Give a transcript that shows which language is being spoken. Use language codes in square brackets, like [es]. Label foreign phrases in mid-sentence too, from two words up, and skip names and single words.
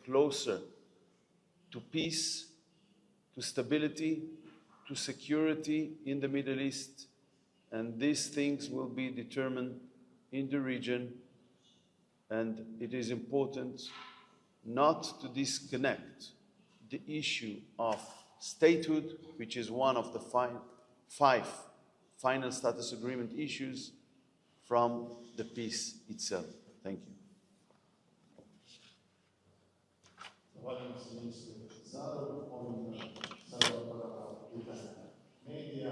[en] closer to peace, to stability, to security in the Middle East, and these things will be determined in the region, and it is important not to disconnect the issue of statehood, which is one of the five final status agreement issues, from the peace itself. Thank you. [sr] Zahvaljujem se ministru Zaru. Ovim sada otvaramo pitanje medija.